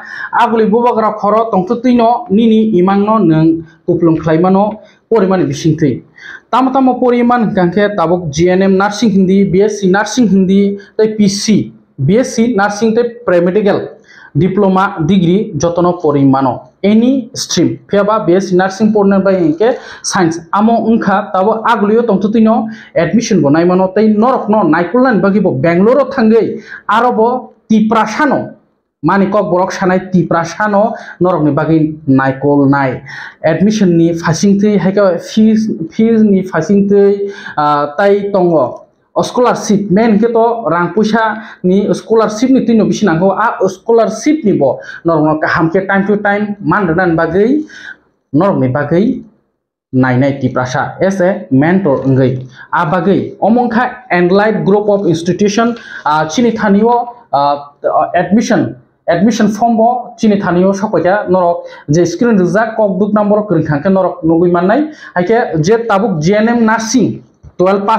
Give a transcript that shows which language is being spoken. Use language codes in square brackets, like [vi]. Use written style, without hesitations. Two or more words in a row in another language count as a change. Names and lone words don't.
[trp] aguli bubagra khoro tongtutino nini imangno neng kuplung khlaimano porimani bisingtui tamo poriman gangke tabuk [en] GNM nursing [trp] hindi [en] BSc nursing [trp] hindi tei [en] PC BSc nursing [trp] tei [en] paramedical diploma degree [trp] jotono porimano [en] any stream [trp] phiaba [en] BSc nursing [trp] porna bai engke science amo ungkha tabo aglio tongtutino admission bo naimano tei norok no naikullan bagi bo Bangalore thangei arobo tiprasano manikok borok sanai tiprasano norok ni bagi naikol nai admission ni fasingtei haika fees ni fasingtei tai tongo scholarship main ke to rang puisa ni scholarship ni tino bisi nangko scholarship ni bo norok kaham ke [en] time to time [trp] mandanan bagai norok ni bagai nainai tiprasa [en] as a mentor [trp] ngai a bagai omongkha Enlight Group of Institution chini thanio [en] admission form [trp] bo chini thanio sakoja norok je screen rijak kok duk number kringkhangke norok nugui mannai haike je tabuk [en] GNM nursing 12 pass